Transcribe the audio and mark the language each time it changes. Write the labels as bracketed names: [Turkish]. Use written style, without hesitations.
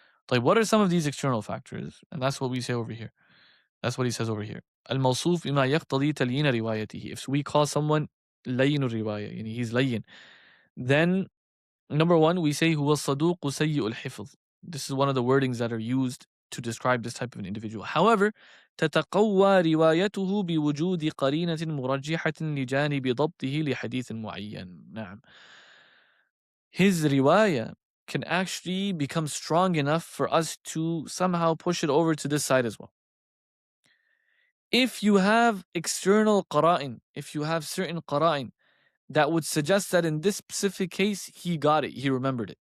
[English] Like, what are some of these external factors? And that's what we say over here. That's what he says over here. [Arabic] Al-mawsuf bima yaqtadi talyin riwayatihi. [English] If we call someone layyin riwayah, yani he's layyin, then number one, we say [Arabic] huwa saduq sayyi al-hifz. [English] This is one of the wordings that are used to describe this type of an individual. However, [Arabic] تتقوى روايته بوجود قرينة مرجحة لجانب ضبطه لحديث معين. نعم. [English] His riwayah can actually become strong enough for us to somehow push it over to this side as well. If you have external qara'in, if you have certain qara'in that would suggest that in this specific case, he got it, he remembered it.